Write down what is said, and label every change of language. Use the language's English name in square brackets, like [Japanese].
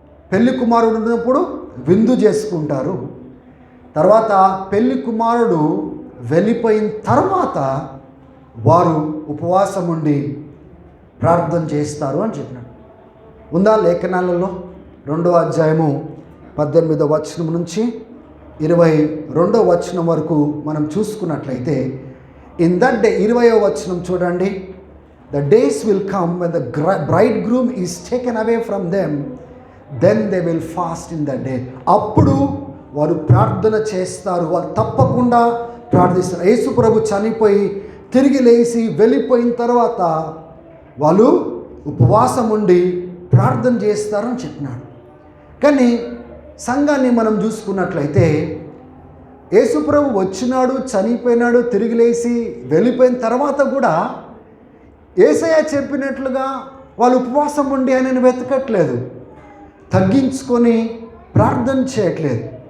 [Telugu] పెళ్లి కుమారుడు ఉన్నప్పుడు విందు చేసుకుంటారు. తర్వాత పెళ్లి కుమారుడు వెళ్ళిపోయిన తర్వాత వారు ఉపవాసం ఉండి ప్రార్థన చేస్తారు అని చెప్పినాడు. ఉందా లేఖనాలలో? 2వ అధ్యాయము 18వ వచనం నుంచి 22వ వచనం వరకు మనం చూసుకున్నట్లయితే, [English] in that day [Telugu] 20వ వచనం చూడండి. [English] The days will come when the bridegroom is taken away from them, then they will fast in that day. [Telugu] అప్పుడు వారు ప్రార్థన చేస్తారు. వాళ్ళు తప్పకుండా ప్రార్థిస్తారు. యేసు ప్రభు చనిపోయి తిరిగి లేచి వెళ్ళిపోయిన తర్వాత వాళ్ళు ఉపవాసం ఉండి ప్రార్థన చేస్తారని చెప్పినాడు. కానీ సంఘాన్ని మనం చూసుకున్నట్లయితే యేసు ప్రభు వచ్చినాడు, చనిపోయినాడు, తిరిగి లేచి వెళ్ళిపోయిన తర్వాత కూడా యేసయ్య చెప్పినట్లుగా వాళ్ళు ఉపవాసం ఉండి ఆయనను వెతకట్లేదు, తగ్గించుకొని ప్రార్థన చేయట్లేదు.